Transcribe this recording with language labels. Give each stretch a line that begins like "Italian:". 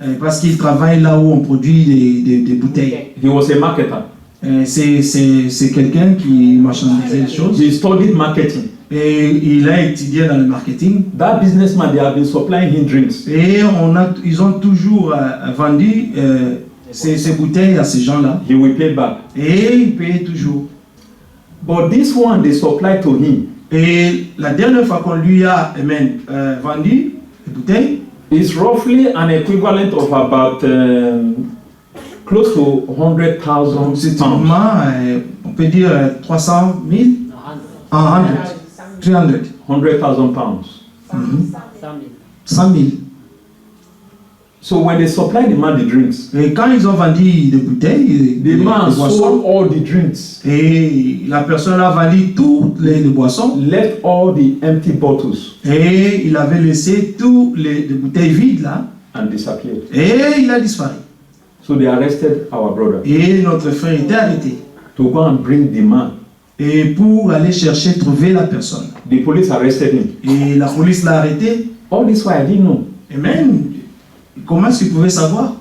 French: parce qu'il travaille là où on produit des bouteilles.
English: He was a marketer.
French: C'est quelqu'un qui marchandisait les choses.
English: He studied marketing.
French: Et il a étudié dans le marketing.
English: That businessman, they have been supplying him drinks.
French: Et ils ont toujours vendu ces bouteilles à ces gens-là.
English: He will pay back.
French: Et ils payaient toujours.
English: But this one, they supplied to him.
French: Et la dernière fois qu'on lui a vendu les bouteilles,
English: It's roughly an equivalent of about close to 100,000
French: c'est
English: pounds.
French: on peut dire 300 000, 300,
English: 100,000 pounds.
French: 100 000.
English: So when they supplied the man the drinks,
French: Et quand ils ont vendu des bouteilles,
English: the man
French: des boissons,
English: sold all the drinks,
French: et la personne a vendu toutes les boissons,
English: left all the empty bottles,
French: et il avait laissé toutes les bouteilles vides là,
English: and disappeared.
French: et il a disparu.
English: So they arrested our brother
French: Et notre frère était arrêté.
English: to go and bring the man.
French: Et pour aller chercher, trouver la personne.
English: The police arrested him.
French: Et la police l'a arrêté.
English: All this while I didn't know.
French: Et même, comment est-ce qu'il pouvait savoir?